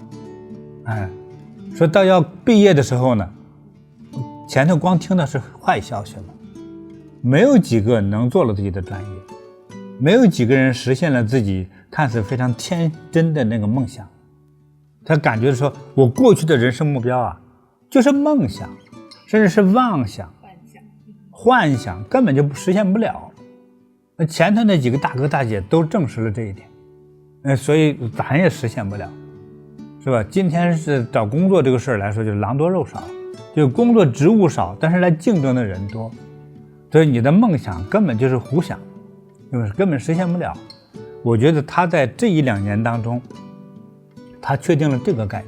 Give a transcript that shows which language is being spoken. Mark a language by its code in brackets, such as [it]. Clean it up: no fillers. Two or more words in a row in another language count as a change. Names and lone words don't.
[zh] 說到要畢業的時候呢，前頭光聽的是壞消息了，沒有幾個能做了自己的專業，沒有幾個人實現了自己看似非常天真的那個夢想。他感覺說我過去的人生目標就是夢想，甚至是妄想、幻想，根本就實現不了。前头那幾個大哥大姐都證實了這一點，所以咱也實現不了，是吧？今天是找工作這個事兒來說，就是狼多肉少，就工作職務少，但是來競爭的人多，所以你的夢想根本就是胡想，就是根本實現不了。我覺得他在這1-2年當中，他確定了這個概念。